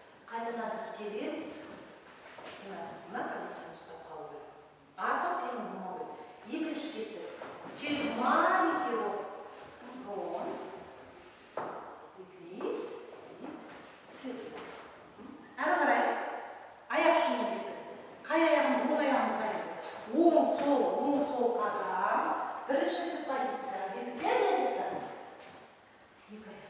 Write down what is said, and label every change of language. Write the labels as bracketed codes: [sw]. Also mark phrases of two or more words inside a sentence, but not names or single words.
[kk] Қайтадан тіркелеміз. Мына позицияны ұстап қалу керек. Артық қимыл болмау керек. Екінші кеттік. [ru] Через маленький рот. Рот. [kk] Үйтейік. Әрі қарай. Аяқ шумен кеттік. Қай аяғымыз, оң аяғымызда кеттік. Оң сол қадам. Бірінші позиция. Екі аяқ.